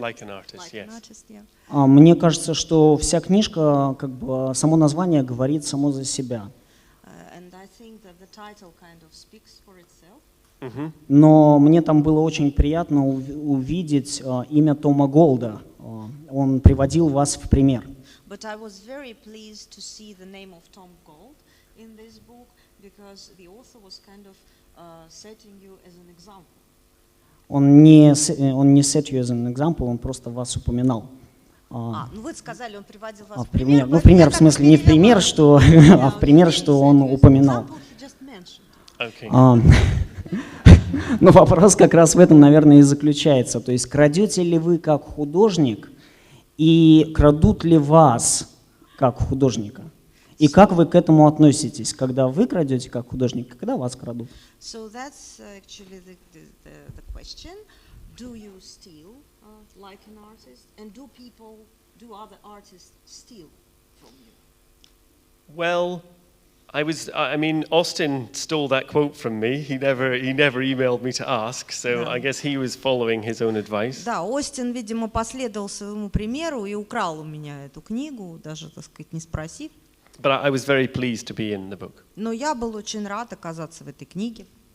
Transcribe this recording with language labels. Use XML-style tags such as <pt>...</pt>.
<en>Like an artist, like yes. An artist, yeah.</en> <ru>Мне кажется, что вся книжка, как бы, само название говорит само за себя.</ru> <en>And I think that the title kind of speaks for itself.</en> <ru>Но мне там было очень приятно увидеть имя Тома Голда. Он приводил вас в пример.</ru> <en>But I was very pleased to see the name of Tom Gold in this book because the author was kind of setting you as an example.</en> <ru>Он не</ru> <en>set you as an example,</en> <ru>он просто вас упоминал. Ну вы сказали, он приводил вас в пример. Ну, в пример, в смысле, не в пример, что, а в пример, что он упоминал. Но вопрос как раз в этом, наверное, и заключается. То есть крадете ли вы как художник и крадут ли вас как художника? И как вы к этому относитесь, когда вы крадете как художник, когда вас крадут?</ru> <en>So that's actually the question. Do you steal like an artist, and do other artists steal from you? Well, I mean, Austin stole that quote from me. He never emailed me to ask, so I guess he was following his own advice.</en> <ru>Да, Остин, видимо, последовал своему примеру и украл у меня эту книгу, даже, так сказать, не спросив.</ru> <en>But I was very pleased to be in the book.</en> <ru>Но я был очень рад оказаться в этой книге.</ru>